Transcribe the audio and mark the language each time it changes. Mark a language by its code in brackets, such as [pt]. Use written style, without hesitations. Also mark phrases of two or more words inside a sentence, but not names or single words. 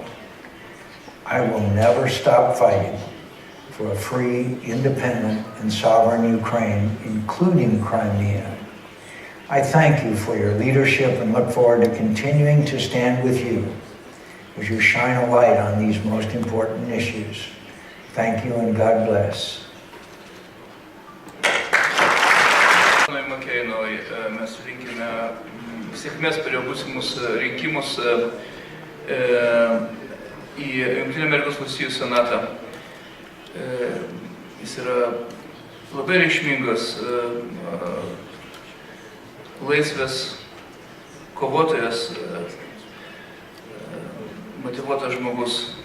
[en] I will never stop fighting for a free, independent, and sovereign Ukraine, including Crimea. I thank you for your leadership and look forward to continuing to stand with you as you shine a light on these most important issues. Thank you and God bless. [lt] Makeinoj mes linkime sėkmės per jo būsimus rinkimus į Jungtinių Amerikos Valstijų Senatą. Jis yra labai reikšmingas laisvės kovotojas, motyvuotas žmogus.